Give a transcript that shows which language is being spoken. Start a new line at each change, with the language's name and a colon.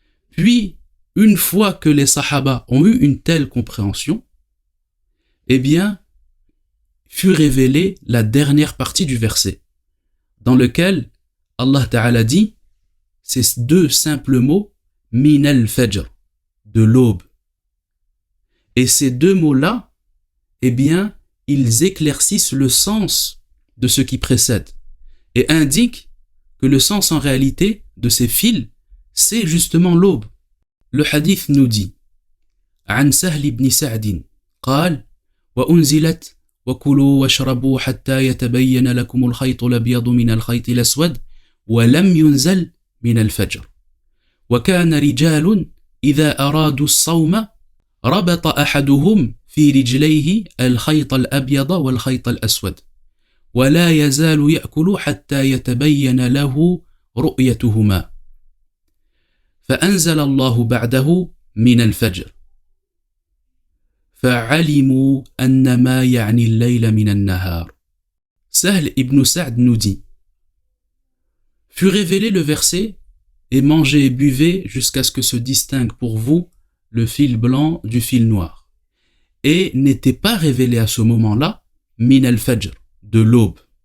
French: Puis, une fois que les sahaba ont eu une telle compréhension, eh bien, fut révélée la dernière partie du verset, dans lequel Allah Ta'ala dit ces deux simples mots, min al-fajr, de l'aube. Et ces deux mots-là, eh bien, ils éclaircissent le sens de ce qui précède et indiquent que le sens en réalité de ces fils, c'est justement l'aube. Le hadith nous dit
Arabic: عن سهل بن سعد قال وأنزلت وكلوا واشربوا حتى يتبين لكم الخيط الأبيض من الخيط الأسود ولم ينزل من الفجر وكان رجال إذا أرادوا الصوم ربط أحدهم في رجليه الخيط الأبيض والخيط الأسود ولا يزال يأكل حتى يتبين له رؤيتهما فأنزل الله بعده من الفجر فعلموا أن ما يعني الليل من النهار.
French: Sahl ibn Sa'd nous dit fut révélé le verset et mangez et buvez jusqu'à ce que se distingue pour vous le fil blanc du fil noir. Et n'était pas révélé à ce moment-là min al-fajr, de l'aube.